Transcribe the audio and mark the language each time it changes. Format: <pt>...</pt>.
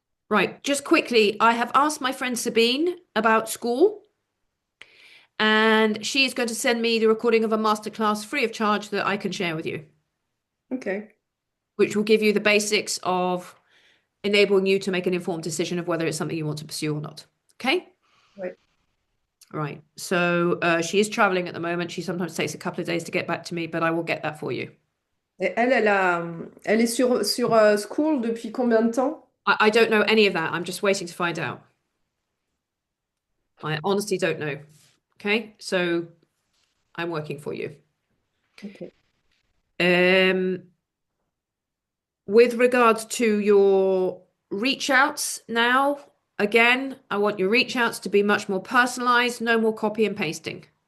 <en>Right, just quickly, I have asked my friend Sabine about school, and she is going to send me the recording of a masterclass free of charge that I can share with you, Ok. which will give you the basics of enabling you to make an informed decision of whether it's something you want to pursue or not. Okay?</en> <fr>Ouais.</fr> <en>Right. So she is traveling at the moment. She sometimes takes a couple of days to get back to me, but I will get that for you.</en> <fr>Et elle est sur School depuis combien de temps?</fr> <en>I don't know any of that. I'm just waiting to find out. I honestly don't know. Okay? So I'm working for you. Ok. With regards to your reach outs now, again, I want your reach outs to be much more personalized, no more copy and pasting.</en>